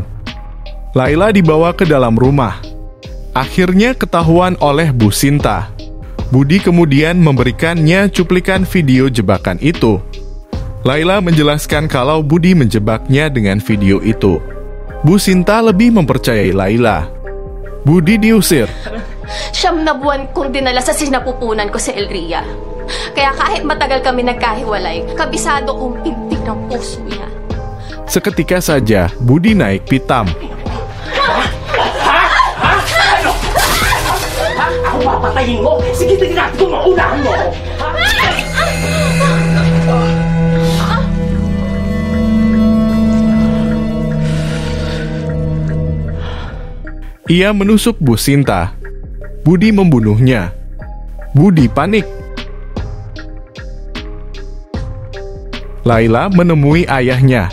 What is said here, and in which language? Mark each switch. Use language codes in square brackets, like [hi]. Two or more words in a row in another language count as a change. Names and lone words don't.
[id] Laila dibawa ke dalam rumah. Akhirnya ketahuan oleh Bu Sinta. Budi kemudian memberikannya cuplikan video jebakan itu. Laila menjelaskan kalau Budi menjebaknya dengan video itu. Bu Sinta lebih mempercayai Laila. Budi diusir. [tl] 9 na buwan kong dinala sa sinapupunan ko sa Elria. Kaya kahit matagal kami nagkahiwalay, kabisado kong pintig ng puso niya. [id] Seketika saja, Budi naik pitam. [tl] Ako papatayin mo! Sige, tingnan ko maunahan mo! [id] Ia menusuk Bu Sinta. Budi membunuhnya. Budi panik. Laila menemui ayahnya.